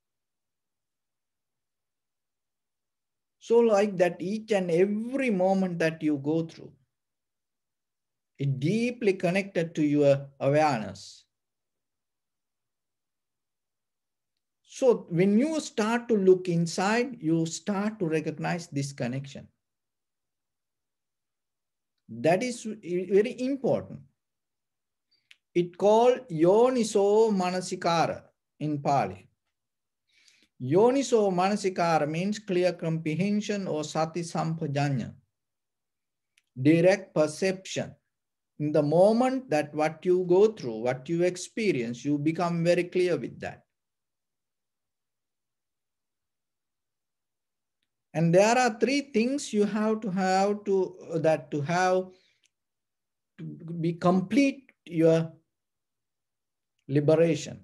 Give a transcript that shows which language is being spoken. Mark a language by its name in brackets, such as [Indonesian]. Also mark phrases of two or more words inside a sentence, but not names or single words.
[English] So like that, each and every moment that you go through, it deeply connected to your awareness. So when you start to look inside, you start to recognize this connection. That is very important. It called [Pali] yoniso manasikara [English] in Pali. [Pali] Yoniso manasikara [English] means clear comprehension or [Pali] sati sampajanya, [English] direct perception. In the moment that what you go through, what you experience, you become very clear with that. And there are three things you have to be complete your liberation.